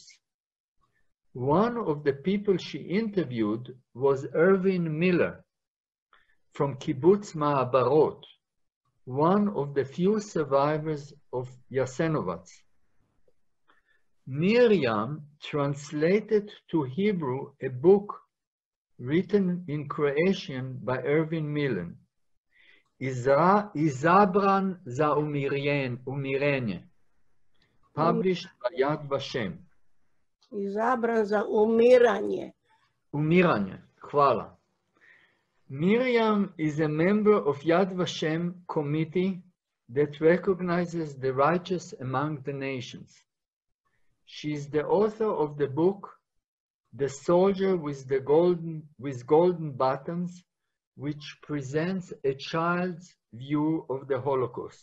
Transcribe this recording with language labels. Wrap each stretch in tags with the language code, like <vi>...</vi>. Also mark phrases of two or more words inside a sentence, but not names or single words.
<en>One of the people she interviewed was Erwin Miller from Kibbutz Ma'abarot, one of the few survivors of Jasenovac. Miriam translated to Hebrew a book written in Croatian by Erwin Miller,</en> <hr>Izabran za umirenje,</hr> <en>published by Yad Vashem.</en> <hr>Izabran za umiranje. Umiranje, hvala.</hr> <en>Miriam is a member of Yad Vashem committee that recognizes the righteous among the nations. She is the author of the book, The Soldier with Golden Buttons, which presents a child's view of the Holocaust.</en>